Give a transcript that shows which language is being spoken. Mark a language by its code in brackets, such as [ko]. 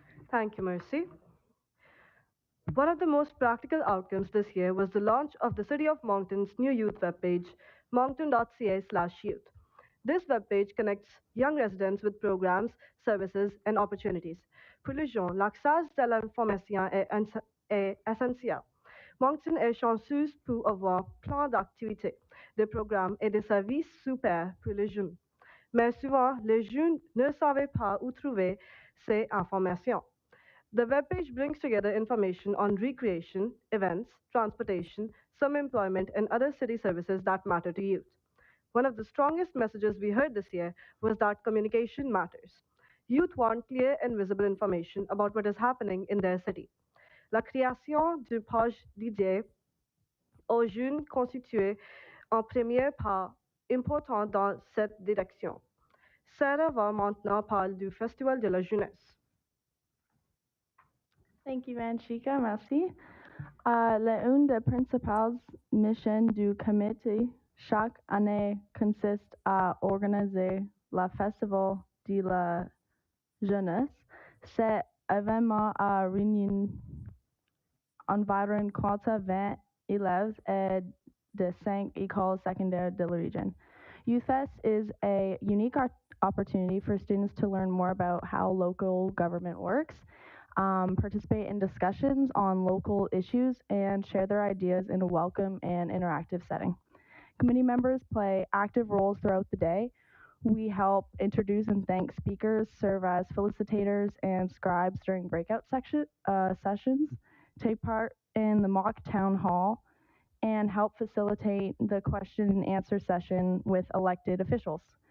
[en] Thank you, Mercy. One of the most practical outcomes this year was the launch of the City of Moncton's new youth webpage, moncton.ca/youth. This webpage connects young residents with programs, services, and opportunities. [fr] Pour les gens, l'accès de l'information est essentiel. Moncton est chanceuse pour avoir plein d'activités, de programmes et de services super pour les jeunes. Mais souvent, les jeunes ne savent pas où trouver ces informations. [en] The webpage brings together information on recreation, events, transportation, some employment, and other city services that matter to youth. One of the strongest messages we heard this year was that communication matters. Youth want clear and visible information about what is happening in their city. [fr] La création d'une page dédiée aux jeunes constitue un premier pas important dans cette direction. Sarah va maintenant parler du Festival de la Jeunesse. [en] Thank you, Vanshika. Merci. [fr] L'une des principales missions du comité chaque année consiste à organiser le Festival de la Jeunesse. Cet événement a réuni environ 20 élèves de 5 écoles secondaires de la région. [en] YouthFest is a unique opportunity for students to learn more about how local government works, participate in discussions on local issues, and share their ideas in a welcome and interactive setting. Committee members play active roles throughout the day. We help introduce and thank speakers, serve as facilitators and scribes during breakout sessions, take part in the mock town hall, and help facilitate the question and answer session with elected officials.